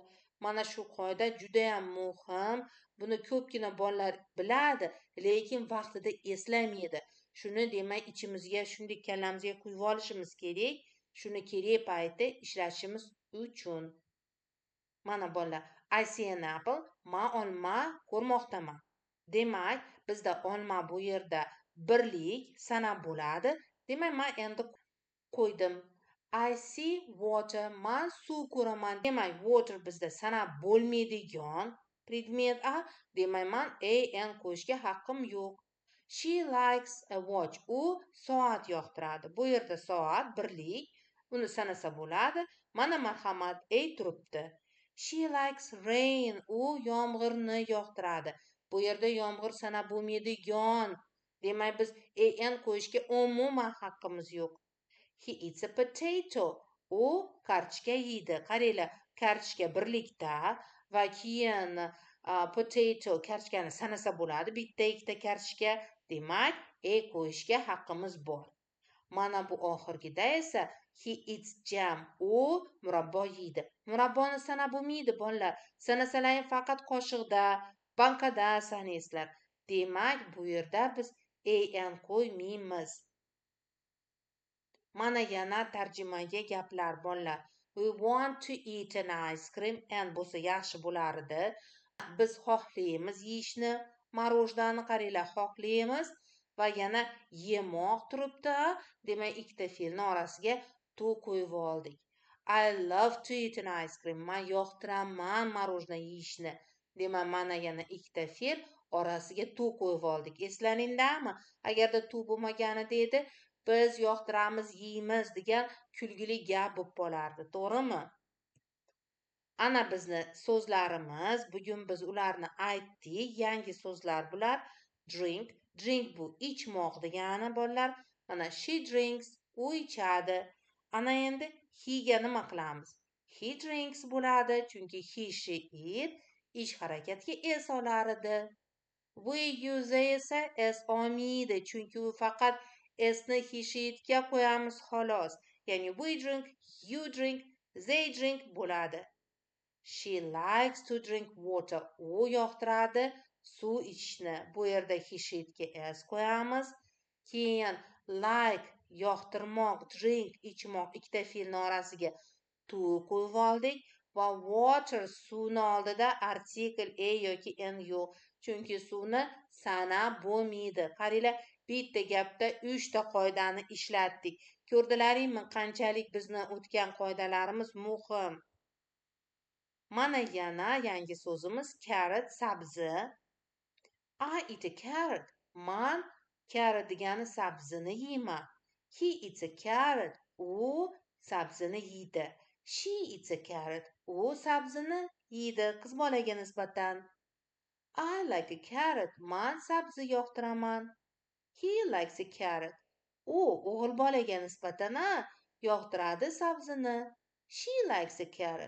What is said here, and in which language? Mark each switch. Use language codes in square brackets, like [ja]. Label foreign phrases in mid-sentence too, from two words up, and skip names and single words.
[uz] Mana shu qoida juda ham muhim. Buni ko'pgina bolalar biladi, lekin vaqtida eslamaydi. Shuni demak ichimizga, shunday kallamizga quyib olishimiz kerak. Shuni kerak paytda ishlatishimiz uchun. Mana bolalar, [en] I see an apple. [uz] Men olma ko'rmoqdaman. Demak, bizda olma bu yerda birlik sanab bo'ladi. Demak, men endi qo'ydim. [en] I see water. [uz] Men suv ko'raman. Demak, water bizda sanab bo'lmaydigan predmet a. Demak, men an qo'yishga haqqim yo'q. [en] She likes a watch. [uz] U soat yoqtiradi. Bu yerda soat birlik. Uni sanasa bo'ladi. Mana marhamat, turibdi. [en] She likes rain. [uz] U yomg'irni yoqtiradi. Bu yerda yomg'ir sanab bo'lmaydigan. Demak, biz an qo'yishga umuman haqqimiz yo'q. [en] He eats a potato. [uz] U kartoshka yeydi. Qaranglar, kartoshka birlikda va keyin potato kartoshkani sanasa bo'ladi. Bitta, ikkita kartoshka. Demak, qo'yishga haqqimiz bor. Mana bu oxirgida esa [en] he eats jam. [uz] U murabbo yeydi. Murabboni sanab bo'lmaydi bolalar. Sanasalaring faqat qoshiqda, bankada sanaysizlar. Demak, bu yerda biz an qo'ymaymiz. Mana yana tarjimaga gaplar bolalar. [en] We want to eat an ice cream and [uz] bo'lsa yaxshi bo'lar edi. Biz xohlaymiz yeyishni, marojnani qaranglar, xohlaymiz va yana yemoq turibdi. Demak, ikkita fe'lni orasiga to qo'yib oldik. [en] I love to eat an ice cream. [uz] Men yoqtiraman marojna yeyishni. Demak, mana yana ikkita fe'l orasiga to qo'yib oldik. Eslaringlarmi? Agarda to bo'lmaganida edi, biz yoqtiramiz, yeymiz degan kulgili gap bo'lib qolardi. To'g'rimi? Ana bizni so'zlarimiz. Bugun biz ularni aytdik. Yangi so'zlar bular. Drink. Drink bu ichmoq degani bolalar. [en] Mana she drinks. [uz] U ichadi. Ana endi he ga nima qilamiz? [en] He drinks [uz] bo'ladi. Chunki [en] he, she, it [uz] ish harakatga s olar edi. [en] We use [uz] esa s olmaydi. Chunki u faqat sni [en] he, she, [uz] itga qo'yamiz xolos. [en] Ya'ni we drink, you drink, they drink bo'ladi. She likes to drink water. [uz] U yoqtiradi suv ichishni. Bu yerda [en] he, she, [uz] itga s qo'yamiz. Keyin like yoqtirmoq, drink ichmoq ikkita fe'lni orasiga to qo'yib oldik va water suvni oldida artikl yoki n yo'q. Chunki suvni sanab bo'lmaydi. Qaranglar, bitta gapda 3 ta qoidani ishlatdik. Ko'rdilaringmi, qanchalik bizni o'tgan qoidalarimiz muhim. Mana yana yangi so'zimiz carrot, sabzi. [en] I eat a carrot. [uz] Men carrot degani sabzini yeyman. [en] He eats a carrot. [uz] U sabzini yeydi. [en] She eats a carrot. [uz] U sabzini yeydi. Qiz bolaga nisbatan. [en] I like a carrot. [uz] Men sabzi yoqtiraman. [en] He likes a carrot. [uz] U o'g'il bolaga nisbatan yoqtiradi sabzini. [en] She likes a carrot.